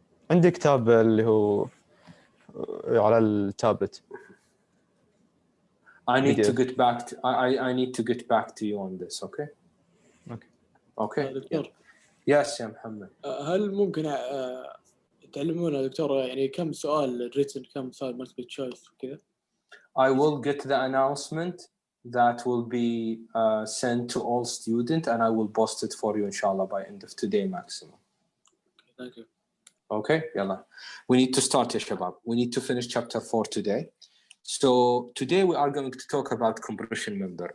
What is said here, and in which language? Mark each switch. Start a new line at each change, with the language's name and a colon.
Arabic: عندي كتاب اللي هو على التابلت.
English: I need to get back to I need to get back to you on this. Okay.
Arabic: دكتور.
English: Yes يا Muhammad.
Arabic: هل ممكن تعلمونا دكتور يعني كم سؤال written كم سؤال multiple choice وكذا؟
English: I will get the announcement that will be sent to all students, and I will post it for you inshallah by end of today maximum. Thank you. Okay, يلا. We need to start يا شباب. We need to finish chapter 4 today. So today we are going to talk about compression member.